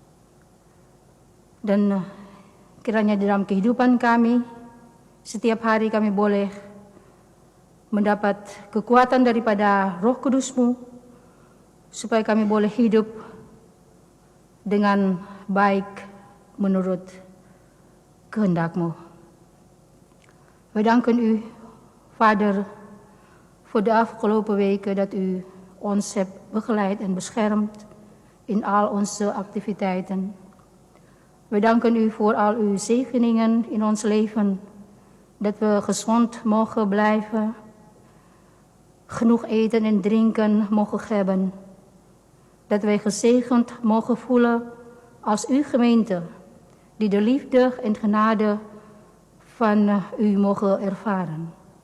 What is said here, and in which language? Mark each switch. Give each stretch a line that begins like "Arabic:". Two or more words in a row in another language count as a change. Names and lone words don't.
Indonesian: Dan kiranya di dalam kehidupan kami, setiap hari kami boleh mendapat kekuatan daripada Roh Kudus-Mu, supaya kami boleh hidup dengan baik menurut kehendak-Mu.
Dutch: We danken u, Vader, voor de afgelopen weken dat u ons hebt begeleid en beschermd in al onze activiteiten. We danken u voor al uw zegeningen in ons leven, dat we gezond mogen blijven, genoeg eten en drinken mogen hebben, dat wij gezegend mogen voelen als uw gemeente, die de liefde en genade van u mogen ervaren.